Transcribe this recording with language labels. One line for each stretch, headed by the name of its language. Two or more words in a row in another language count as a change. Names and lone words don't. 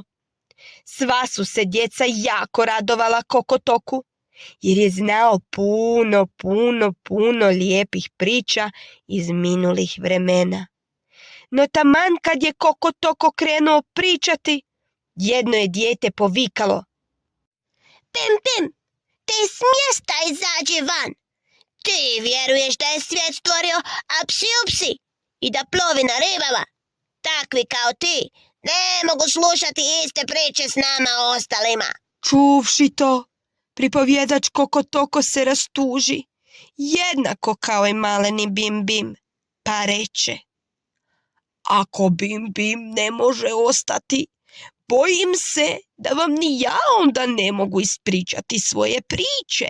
Croatian: Sva su se djeca jako radovala Koko Toku, jer je znao puno lijepih priča iz minulih vremena. No taman kad je Koko Toko krenuo pričati, jedno je dijete povikalo: Bim Bim, ti s mjesta izađi van. Ti vjeruješ da je svijet stvorio Apsi Upsi i da plovi na ribama, takvi kao ti ne mogu slušati iste priče s nama ostalima. Čuvši to, pripovjedač Kokotoko se rastuži, jednako kao i maleni Bim Bim, pa reče: ako Bim Bim ne može ostati, bojim se da vam ni ja onda ne mogu ispričati svoje priče.